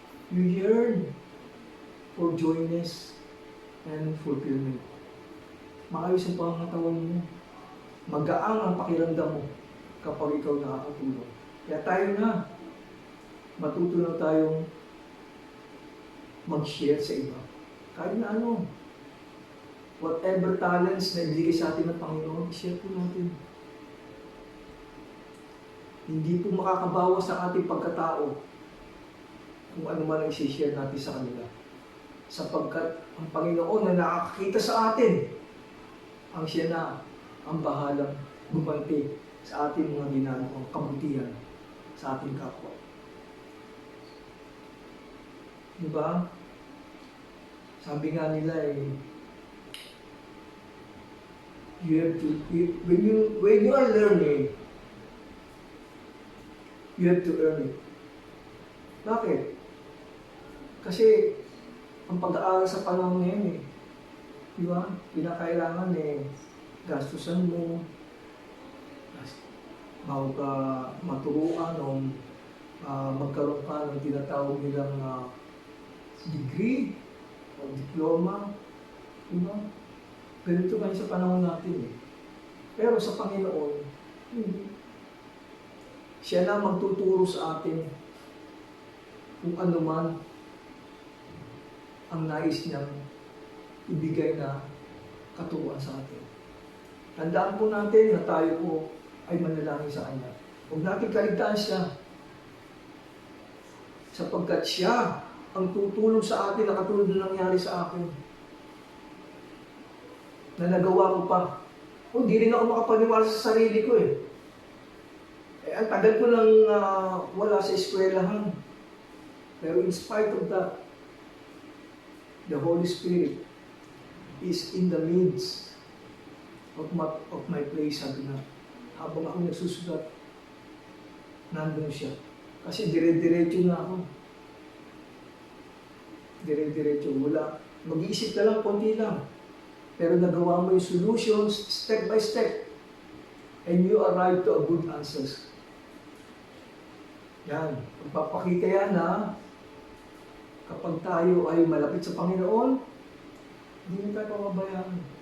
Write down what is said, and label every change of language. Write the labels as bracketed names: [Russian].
[English] You yearn for joyness and fulfillment. [Filipino] Maayos ang pangangatawan mo. Magaang ang pakiramdam mo kapag ikaw nakakatulong. Kaya tayo na, matuto na tayong mag-share sa iba. Kahit na whatever talents na ibigay sa atin ng Panginoon, share po natin. Hindi po makakabawas ang ating pagkatao kung ano man ang isi-share natin sa kanila. Sapagkat ang Panginoon na nakakakita sa atin ang siya na ang bahalang gumanti sa ating mga ginagawang kabutihan sa ating kapwa. Diba? [English] Sabi nga nila you have to, when you are learning, you have to earn it. [Filipino] Bakit? Kasi ang pag-aaral sa panahon ngayon di ba? Pinakailangan gastusan mo bago ka maturuan o magkaroon ka ng tinatawag nilang degree o diploma. Di ba? Ganito kayo sa panahon natin Pero sa Panginoon, hindi. Siya na magtuturo sa atin kung ano man ang nais niyang ibigay na katuruan sa atin. Tandaan po natin na tayo po ay manalangin sa Kanya. Huwag natin kaligtaan siya. Sapagkat siya ang tutulong sa atin na katulad na nangyari sa akin. Na nagawa ko pa. Di rin ako makapaniwala sa sarili ko ang tagal ko nang wala sa eskwelahan. [English] Pero in spite of that, the Holy Spirit is in the midst of my place, sabi na. [Filipino] Habang ako nagsusulat, nandun siya. Kasi dire-diretso na ako. Dire-diretso. Wala. Mag-iisip ka lang, konti lang. [English] Pero nagawa mo yung solutions step by step. And you arrive to a good answers. [Filipino] Yan. Pagpapakita yan na kapag tayo ay malapit sa Panginoon, hindi na tayo pababayaan.